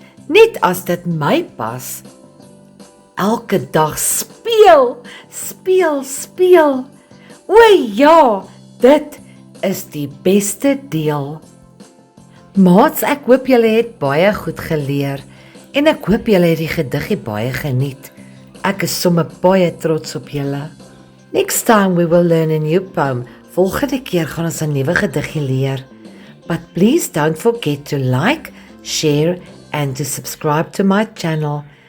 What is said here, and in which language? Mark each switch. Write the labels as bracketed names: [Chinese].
[Afrikaans] Net as dit my pas. Elke dag speel, speel, speel. O ja, dit is die beste deel. Maats, ek hoop julle het baie goed geleer en ek hoop julle het die gediggie baie geniet. Ek is sommer baie trots op julle. [English] Next time we will learn a new poem. [Afrikaans] Volgende keer gaan ons 'n nuwe gediggie leer. [English] But please don't forget to like, share and to subscribe to my channel.